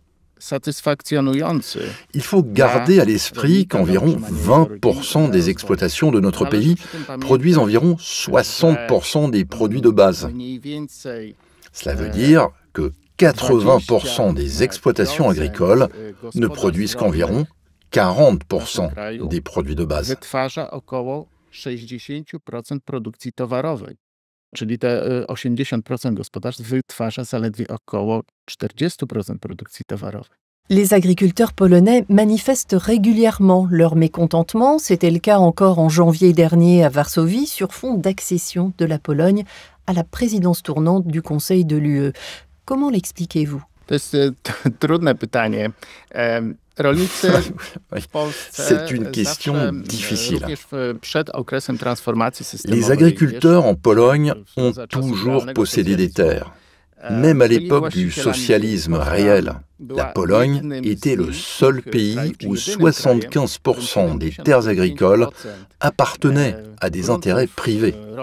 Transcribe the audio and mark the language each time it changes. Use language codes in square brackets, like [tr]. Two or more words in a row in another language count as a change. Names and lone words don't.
[fr] Il faut garder à l'esprit qu'environ 20% des exploitations de notre pays produisent environ 60% des produits de base. Cela veut dire que 80% des exploitations agricoles ne produisent qu'environ 40% des produits de base. [pl] Czyli te 80% gospodarstw wytwarza zaledwie około 40% produkcji towarowej. [fr] Les agriculteurs polonais manifestent régulièrement leur mécontentement. C'était le cas encore en janvier dernier à Varsovie, sur fond d'accession de la Pologne à la présidence tournante du Conseil de l'UE. Comment l'expliquez-vous? [pl] To jest trudne pytanie. [fr] C'est une question difficile. Les agriculteurs en Pologne ont toujours possédé des terres. Même à l'époque du socialisme réel, la Pologne était le seul pays où 75% des terres agricoles appartenaient à des intérêts privés.